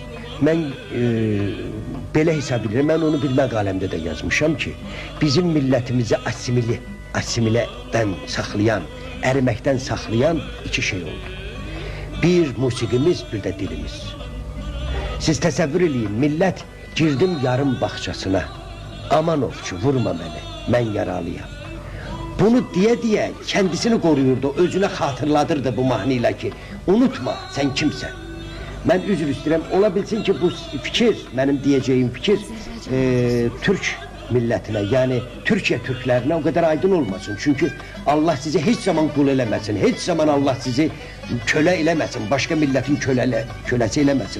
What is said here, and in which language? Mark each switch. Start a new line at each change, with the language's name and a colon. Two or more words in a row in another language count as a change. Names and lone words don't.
Azerbaijani: Mən belə hesab edirəm, mən onu bir məqaləmdə də yazmışam ki, bizim millətimizi asimilədən saxlayan, əriməkdən saxlayan iki şey oldu. Bir musiqimiz, bir də dilimiz. Siz təsəvvür eləyin, millət girdim yarım bağçasına, aman ovçu, vurma məni, mən yaralıyam.
Turkish: Bunu deyə kendisini koruyurdu, özüne hatırladırdı bu mahnıyla ki, unutma sen kimsen. Ben
Azerbaijani: üzr istəyirəm, ola bilsin ki bu fikir,
Turkish: benim diyeceğim fikir Türk milletine, yani Türkiye Türklerine o kadar aydın olmasın.
Azerbaijani: Çünkü Allah sizi hiç zaman kul eləməsin, hiç zaman Allah sizi kölə eləməsin,
Turkish: başka milletin
Azerbaijani: köləsi eləməsin.